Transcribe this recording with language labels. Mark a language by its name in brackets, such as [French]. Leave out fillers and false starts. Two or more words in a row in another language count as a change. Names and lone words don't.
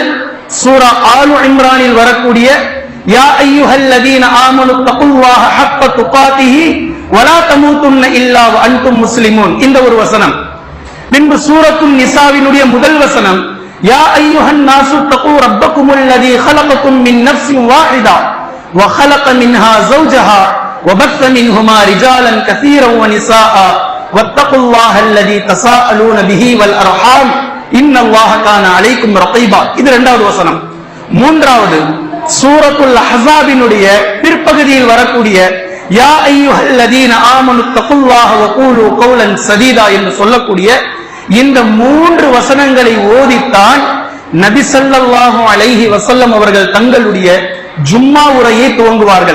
[Tamil] சூரா ஆலு இம்ரானில் வரக்கூடிய [Arabic] يا أيها الذين آمنوا اتقوا الله حق تقاته ولا تموتن إلا وأنتم مسلمون, [Tamil] இந்த ஒரு வசனம். பின்பு சூரத்துன் நிசாவினுடைய முதல் வசனம் [Arabic] يا أيها الناس اتقوا ربكم الذي خلقكم من نفس واحدة وخلق منها زوجها وبث منهما رجالا كثيرا ونساء واتقوا الله الذي تساءلون به والأرحام إن الله كان عليكم رقيبا. [Tamil] இது இரண்டாவது வசனம். மூன்றாவது சூரத்துல் அஹ்ஸாபினுடைய பிற்பகுதியில் வரக்கூடிய [Arabic] يا أيها الذين آمنوا اتقوا الله وقولوا قولا سديدا [Tamil] என்று சொல்லக்கூடிய இந்த 3 வசனங்களை ஓதித்தான் நபி [Arabic] صلى الله عليه وسلم [Tamil] அவர்கள் தங்களுடைய ஜும்மா உரையை துவங்குவார்கள்.